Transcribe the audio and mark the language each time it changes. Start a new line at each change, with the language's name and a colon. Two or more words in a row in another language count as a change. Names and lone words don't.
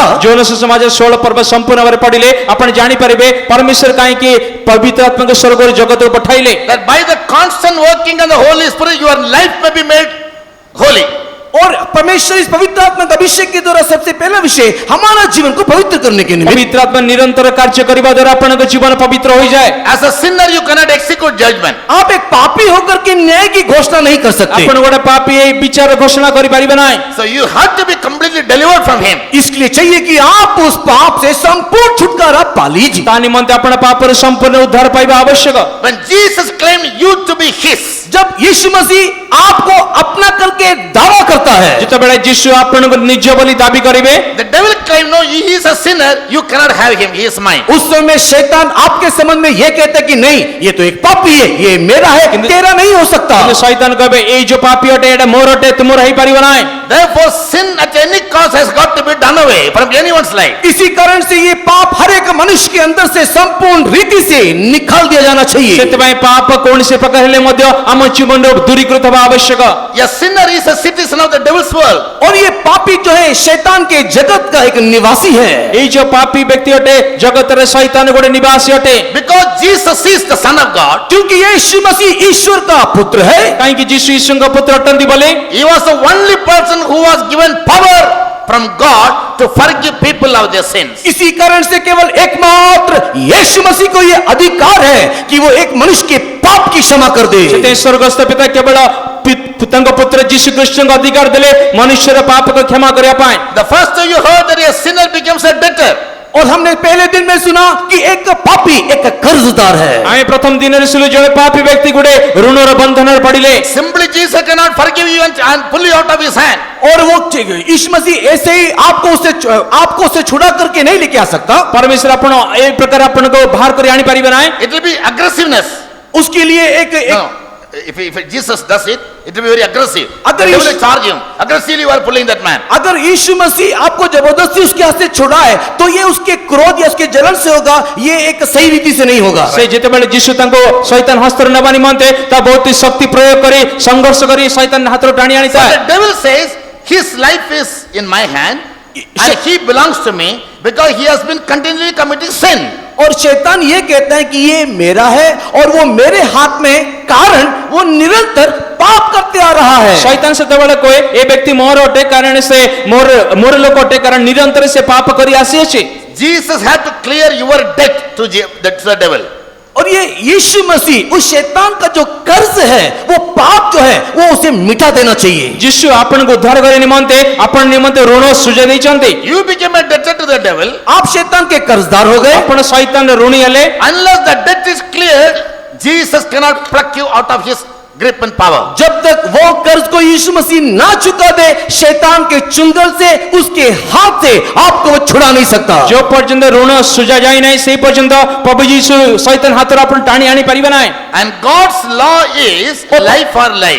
Odia: ଯୋଉନ ସୁସମାଜ 16 ପର୍ବ ସମ୍ପୂର୍ଣ୍ଣ ଭାବରେ ପଢିଲେ ଆପଣ ଜାଣିପାରିବେ ପରମେଶ୍ୱର କାହିଁକି ପବିତ୍ର ଆତ୍ମାଙ୍କ ସ୍ୱର୍ଗରୁ ଜଗତକୁ ପଠାଇଲେ।
English: That by the constant working of the Holy Spirit your life may be made holy.
Hindi: और परमेश्वर इस पवित्र आत्मा के अभिषेक के द्वारा सबसे पहला विषय हमारा जीवन को पवित्र करने के निमित्त।
Odia: ପବିତ୍ର ଆତ୍ମା ନିରନ୍ତର କାର୍ଯ୍ୟ କରିବା ଦ୍ୱାରା ଆପଣଙ୍କ ଜୀବନ ପବିତ୍ର ହୋଇଯାଏ।
English: As a sinner you cannot execute judgment.
Hindi: आप एक पापी होकर के न्याय की घोषणा नहीं कर सकते।
Odia: ଆପଣ ଗୋଟେ ପାପୀ ଏଇ ବିଚାର ଘୋଷଣା କରିପାରିବେ ନାହିଁ।
English: So you have to be completely delivered from him.
Hindi: इसलिए चाहिए कि आप उस पाप से संपूर्ण छुटकारा पा लीजिए।
Odia: ତା ନିମନ୍ତେ ଆପଣ ପାପରୁ ସମ୍ପୂର୍ଣ୍ଣ ଉଦ୍ଧାର ପାଇବା ଆବଶ୍ୟକ।
English: When Jesus claimed you to be his,
Hindi: जब यीशु मसीह आपको अपना करके दावा करता है,
Odia: ଯେତେବେଳେ ଯୀଶୁ ଆପଣଙ୍କୁ ନିଜ ବୋଲି ଦାବି କରିବେ
English: the devil claimed no he is a sinner, you cannot have him, he is mine.
Hindi: उस समय शैतान आपके संबंध में यह कहता है कि नहीं ये तो एक पापी है, ये मेरा है, तेरा नहीं हो सकता।
Odia: କିନ୍ତୁ ଶୈତାନ କହିବେ ଏଇ ଯୋଉ ପାପୀ ଅଟେ ଏଇଟା ମୋର ଅଟେ ତୁମର ହେଇପାରିବ ନାହିଁ।
English: Therefore sin at any cost has got to be done away from anyone's life.
Hindi: इसी कारण से ये पाप हर एक मनुष्य के अंदर से संपूर्ण रीति से निकाल दिया जाना चाहिए।
Odia: ସେଥିପାଇଁ ପାପ କୌଣସି ପ୍ରକାର ହେଲେ ମଧ୍ୟ ଆମ ଜୀବନରୁ ଦୂରୀକୃତ ହେବା ଆବଶ୍ୟକ।
English: A sinner is a citizen of the devil's world.
Hindi: और ये पापी जो है शैतान के जगत का एक निवासी है।
Odia: ଏଇ ଯୋଉ ପାପୀ ବ୍ୟକ୍ତି ଅଟେ ଜଗତରେ ଶୈତାନ ଗୋଟେ ନିବାସୀ ଅଟେ।
English: Because Jesus is the Son of God,
Hindi: क्योंकि यीशु मसीह ईश्वर का पुत्र है।
Odia: କାହିଁକି ଯୀଶୁ ଈଶ୍ୱରଙ୍କ ପୁତ୍ର ଅଟନ୍ତି ବୋଲି
English: he was the only person who was given power from God to forgive people of their sins.
Hindi: इसी कारण से केवल एकमात्र यीशु मसीह को यह अधिकार है कि वो एक मनुष्य के पाप की क्षमा कर दे।
Odia: ସେଥିପାଇଁ ସ୍ୱର୍ଗସ୍ଥ ପିତା କେବଳ ତାଙ୍କ ପୁତ୍ର ଯୀଶୁ ଖ୍ରୀଷ୍ଟଙ୍କ ଅଧିକାର ଦେଲେ ମନୁଷ୍ୟର ପାପକୁ କ୍ଷମା କରିବା ପାଇଁ।
English: The first time you heard that a sinner becomes a debtor.
Hindi: और हमने पहले दिन में सुना कि एक पापी एक कर्जदार है।
Odia: ଆମେ ପ୍ରଥମ ଦିନରେ ଶୁଣିଲୁ ଜଣେ ପାପୀ ବ୍ୟକ୍ତି ଗୋଟେ ଋଣର ବନ୍ଧନରେ ପଡ଼ିଲେ।
English: Simply Jesus cannot forgive you and pull you out of his hand.
Hindi: और वो यीशु मसीह ऐसे ही आपको उससे छुड़ा करके नहीं लेके आ सकता।
Odia: ପରମେଶ୍ୱର ଆପଣ ଏଇ ପ୍ରକାର ଆପଣଙ୍କୁ ବାହାର କରି ଆଣିପାରିବେ ନାହିଁ।
English: It will be aggressiveness.
Hindi: उसके लिए एक
English: No. If Jesus does it, it will be very aggressive.
Hindi: अगर
English: The devil
Hindi: यीशु-
English: will charge him. Aggressively you are pulling that man.
Hindi: अगर यीशु मसीह आपको जबरदस्ती उसके हाथ से छुड़ाए तो ये उसके क्रोध या उसके जलन से होगा, ये एक सही रीति से नहीं होगा।
Odia: ସେ ଯେତେବେଳେ ଯୀଶୁ ତାଙ୍କୁ ଶୈତାନ ହସ୍ତରେ ନେବା ନିମନ୍ତେ ତା ବହୁତ ଶକ୍ତି ପ୍ରୟୋଗ କରି ସଂଘର୍ଷ କରି ଶୈତାନ ହାତରୁ ଟାଣି
English: But
Odia: ଆଣିଥାଏ।
English: the devil says his life is in my hand and he belongs to me because he has been continually committing sin.
Hindi: और शैतान ये कहता है कि ये मेरा है और वो मेरे हाथ में कारण वो निरंतर पाप करते आ रहा है।
Odia: ଶୈତାନ ସେତେବେଳେ କହେ ଏ ବ୍ୟକ୍ତି ମୋର ଅଟେ କାରଣ ସେ ମୋର ଲୋକ ଅଟେ କାରଣ ନିରନ୍ତର ସେ ପାପ କରି ଆସିଅଛି।
English: Jesus had to clear your debt to the devil.
Hindi: और ये यीशु मसीह उस शैतान का जो कर्ज है वो पाप जो है वो उसे मिटा देना चाहिए।
Odia: ଯୀଶୁ ଆପଣଙ୍କୁ ଉଦ୍ଧାର କରିବା ନିମନ୍ତେ ଆପଣ ନିମନ୍ତେ ଋଣ ସୁଝାଇ ଦେଇଛନ୍ତି।
English: You became a debtor to the devil.
Hindi: आप शैतान के कर्जदार हो गए।
Odia: ଆପଣ ଶୈତାନର ଋଣୀ ହେଲେ।
English: Unless the debt is cleared, Jesus cannot pluck you out of his grip and power.
Hindi: जब तक वो कर्ज को यीशु मसीह ना चुका दे शैतान के चुंगल से उसके हाथ से आपको वो छुड़ा नहीं सकता। जो पर्यंत
Odia: ଋଣ ସୁଝା ଯାଇ ନାହିଁ ସେହି ପର୍ଯ୍ୟନ୍ତ ପ୍ରଭୁ ଯୀଶୁ ଶୈତାନ ହାତରୁ ଆପଣ ଟାଣି ଆଣି ପାରିବେ ନାହିଁ।
English: And God's law is life for life.